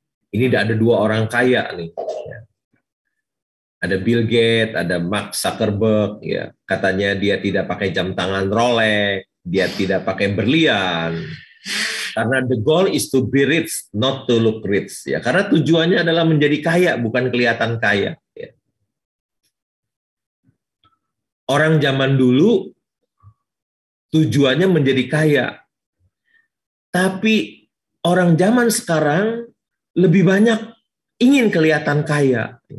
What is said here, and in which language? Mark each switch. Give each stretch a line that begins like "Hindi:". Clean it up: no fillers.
Indonesian: Ini ada 2 orang kaya nih. Ya. Ada Bill Gates, ada Mark Zuckerberg, ya. Katanya dia tidak pakai jam tangan Rolex, dia tidak pakai berlian. Karena
English: the goal is to be rich, not to look rich.
Indonesian: Ya. Karena tujuannya adalah menjadi kaya, bukan kelihatan kaya. Ya. Orang zaman dulu tujuannya menjadi kaya. Tapi orang zaman sekarang lebih banyak ingin kelihatan kaya.